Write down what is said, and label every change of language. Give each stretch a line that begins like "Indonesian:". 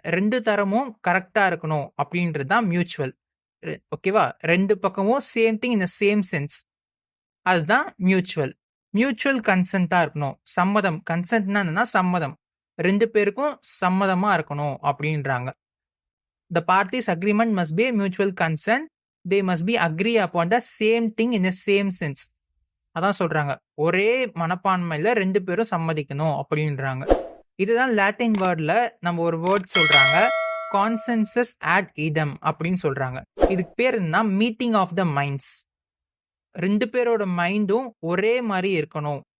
Tamil: 2 தரமும் கரெக்டா இருக்கணும் அப்படின்றது தான் மியூச்சுவல். ஓகேவா? 2 பக்கமும்
English: Same thing in the same sense.
Tamil: அதுதான் மியூச்சுவல். மியூச்சுவல் கன்சென்ட்டா இருக்கணும். சம்மதம். கன்சென்ட்னா என்னன்னா சம்மதம். 2 பேருக்கும் சம்மதமா இருக்கணும் அப்படின்றாங்க.
English: The parties agreement must be a mutual consent. They must be agree upon the same thing in the same sense.
Tamil: அதான் சொல்றாங்க. ஒரே மனப்பான்மையில 2 பேரும் சம்மதிக்கணும் அப்படின்றாங்க. இதுதான் லாட்டின் வேர்ட்ல நம்ம ஒரு வேர்ட் சொல்றாங்க.
Latin: கான்சென்சஸ் ஆட் இதம்
Tamil: அப்படின்னு சொல்றாங்க. இதுக்கு பேர் என்ன?
English: Meeting of the minds.
Tamil: 2 பேரோட மைண்டும் ஒரே மாதிரி இருக்கணும்.